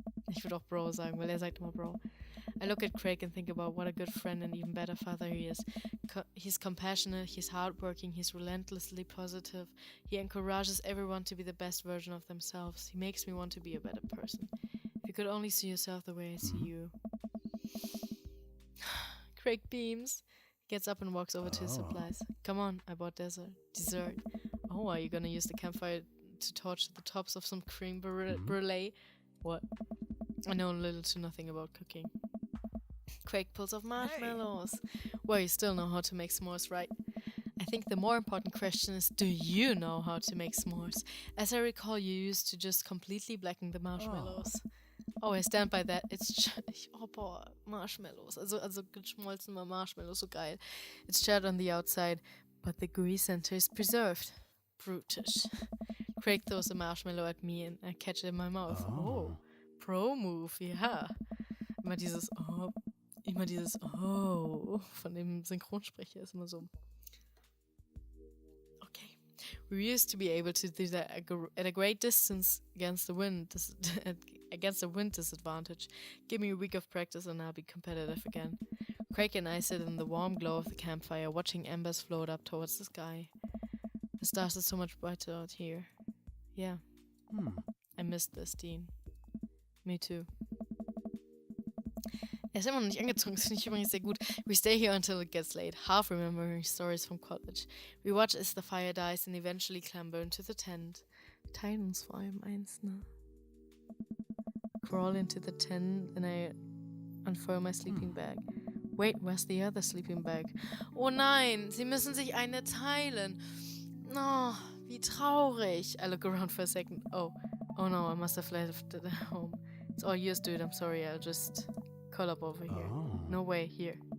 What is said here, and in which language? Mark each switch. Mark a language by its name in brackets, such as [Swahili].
[German] Ich würde auch Bro sagen, weil sagt immer Bro. [English] I look at Craig and think about what a good friend and even better father he is. He's compassionate, he's hardworking, he's relentlessly positive. He encourages everyone to be the best version of themselves. He makes me want to be a better person. If you could only see yourself the way I see you. Craig beams. Gets up and walks over to his supplies. Come on, I bought dessert. Oh, are you gonna use the campfire to torch the tops of some creme brulee? What? I know little to nothing about cooking. Craig pulls off marshmallows. Well, you still know how to make s'mores, right? I think the more important question is, do you know how to make s'mores? As I recall, you used to just completely blacken the marshmallows. Oh, I stand by that. [German] Oh, boah, Marshmallows. Also geschmolzene Marshmallows, so geil. [English] It's charred on the outside, but the gooey center is preserved. Brutish. Craig throws a marshmallow at me and I catch it in my mouth. [German] Oh, Pro Move, ja. Immer dieses Oh von dem Synchronsprecher ist immer so. Okay. [English] We used to be able to do that at a great distance against the wind disadvantage. Give me a week of practice and I'll be competitive again. Craig and I sit in the warm glow of the campfire, watching embers float up towards the sky. The stars are so much brighter out here. Yeah. I missed this, Dean. Me too. [German] Er ist immer noch nicht angezogen, das finde ich übrigens sehr gut. [English] We stay here until it gets late, half remembering stories from college. We watch as the fire dies and eventually clamber into the tent. [German] Teilen uns vor allem eins, ne? [English] Crawl into the tent and I unfurl my sleeping bag. Wait, where's the other sleeping bag? [German] Oh nein, sie müssen sich eine teilen. Oh, wie traurig. [English] I look around for a second. Oh no, I must have left it at home. It's all yours, dude. I'm sorry, I'll just curl up over here. No way, here.